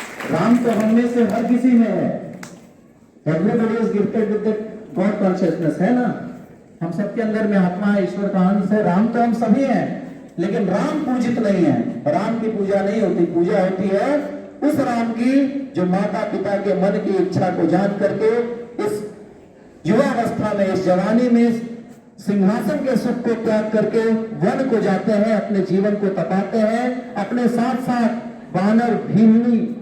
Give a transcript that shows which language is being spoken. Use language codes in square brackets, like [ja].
[hi] राम तो हम में से हर किसी में है। [en] Everybody is gifted with that God consciousness, [hi] है ना? हम सबके अंदर में आत्मा है, ईश्वर का अंश है। राम तो हम सभी हैं, लेकिन राम पूजित नहीं है। राम की पूजा नहीं होती, पूजा होती है उस राम की जो माता पिता के मन की इच्छा को जान करके इस युवावस्था में, इस जवानी में सिंहासन के सुख को त्याग करके वन को जाते हैं, अपने जीवन को तपाते हैं, अपने साथ साथ वानर भीमनी